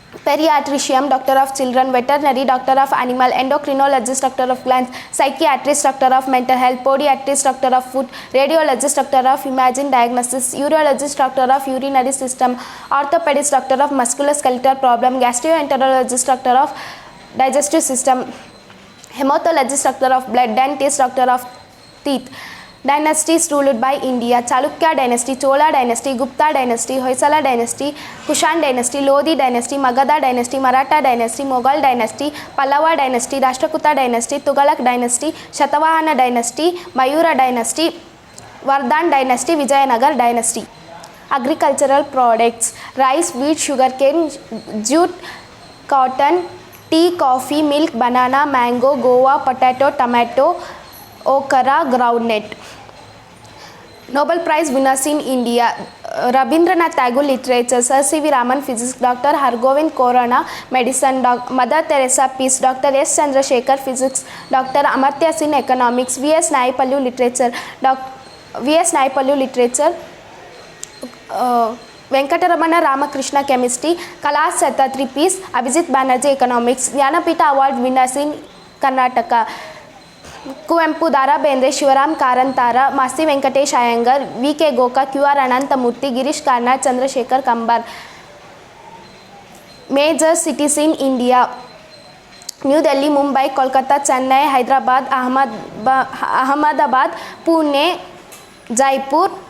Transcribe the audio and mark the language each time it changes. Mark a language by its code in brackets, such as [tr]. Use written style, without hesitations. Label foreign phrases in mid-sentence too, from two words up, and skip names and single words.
[en] Pediatrician, Doctor of Children, Veterinary, Doctor of Animal, Endocrinologist, Doctor of Glands, Psychiatrist, Doctor of Mental Health, Podiatrist, Doctor of Food, Radiologist, Doctor of Imaging Diagnosis, Urologist, Doctor of Urinary System, Orthopedist, Doctor of Musculoskeletal Problem, Gastroenterologist, Doctor of Digestive System, Hematologist, Doctor of Blood, Dentist, Doctor of Teeth. Dynasties ruled by India: Chalukya dynasty, Chola dynasty, Gupta dynasty, Hoysala dynasty, Kushan dynasty, Lodi dynasty, Magadha dynasty, Maratha dynasty, Mughal dynasty, Pallava dynasty, Rashtrakuta dynasty, Tughalaq dynasty, Shatavahana dynasty, Mayura dynasty, Vardhan dynasty, Vijayanagar dynasty. Agricultural products: rice, wheat, sugarcane, jute, cotton, tea, coffee, milk, banana, mango, guava, potato, tomato, okra, groundnut. Nobel Prize winners in India: Rabindranath Tagore, Literature; Sir C.V. Raman, Physics; Dr. Hargovind Khorana, Medicine; Mother Teresa, Peace; Dr. S. Chandrasekhar, Physics; Dr. Amartya Sen, Economics; V.S. Naipallu, Literature; V.S. Naipallu, Literature; Venkateramana Ramakrishna, Chemistry; Kailash Satyarthi, Peace; Abhijit Banerjee, Economics. Jnanapita Award winners in Karnataka: ಕುವೆಂಪು, ದಾರಾ ಬೇಂದ್ರೆ, ಶಿವರಾಮ್ ಕಾರಂತಾರ, ಮಾಸ್ತಿ ವೆಂಕಟೇಶ್ ಅಯ್ಯಂಗರ್, ವಿ.ಕೆ. ಗೋಕಾಕ್, ಕ್ಯೂ.ಆರ್. ಅನಂತಮೂರ್ತಿ, ಗಿರೀಶ್ ಕಾರ್ನಾಡ್, ಚಂದ್ರಶೇಖರ್ ಕಂಬಾರ್. Major Cities in India: ನ್ಯೂ ಡೆಲ್ಲಿ, ಮುಂಬೈ, ಕೋಲ್ಕತ್ತಾ, ಚೆನ್ನೈ, ಹೈದರಾಬಾದ್, ಅಹಮದಾಬಾದ್, ಪುಣೆ, ಜೈಪುರ್.